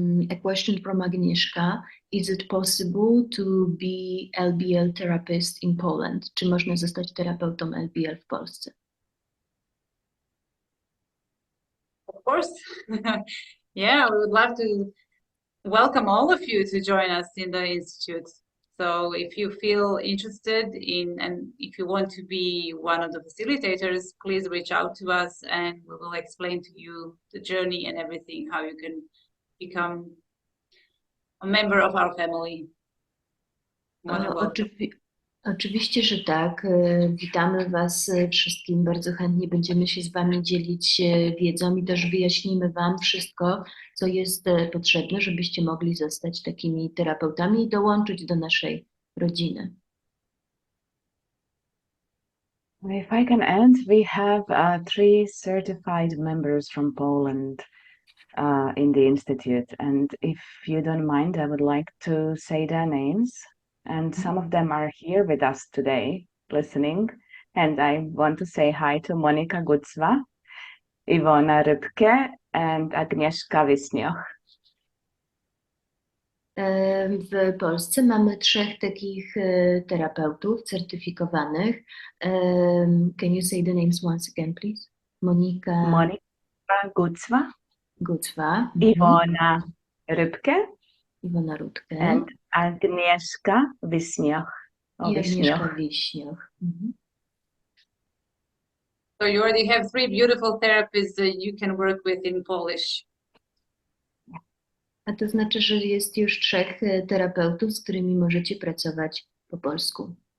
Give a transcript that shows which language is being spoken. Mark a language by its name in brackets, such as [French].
[English] A question from Agnieszka. Is it possible to be LBL therapist in Poland? [Polish] Czy można zostać terapeutą LBL w Polsce? [English] Of course. Yeah, we would love to welcome all of you to join us in the Institute. So if you feel interested in, and if you want to be one of the facilitators, please reach out to us and we will explain to you the journey and everything, how you can become a member of our family. [Polish] Oczywiście, że tak. Witamy Was wszystkim. Bardzo chętnie będziemy się z Wami dzielić wiedzą i też wyjaśnimy Wam wszystko, co jest potrzebne, żebyście mogli zostać takimi terapeutami i dołączyć do naszej rodziny. [English] If I can add, we have 3 certified members from Poland in the Institute. And if you don't mind, I would like to say their names. And some of them are here with us today, listening. And I want to say hi to Monika Gucwa, Iwona Rybke, and Agnieszka Wisnioch. [Polish] W Polsce mamy 3 takich terapeutów certyfikowanych. [English] Can you say the names once again, please? Monika Gucwa, Iwona Rybke, Iwona Rybke, and Agnieszka Wisnioch. [Polish] I Agnieszka Wiśnioch. [English] So you already have 3 beautiful therapists that you can work with in Polish. [Polish] A to znaczy, że jest już 3 terapeutów, z którymi możecie pracować po polsku.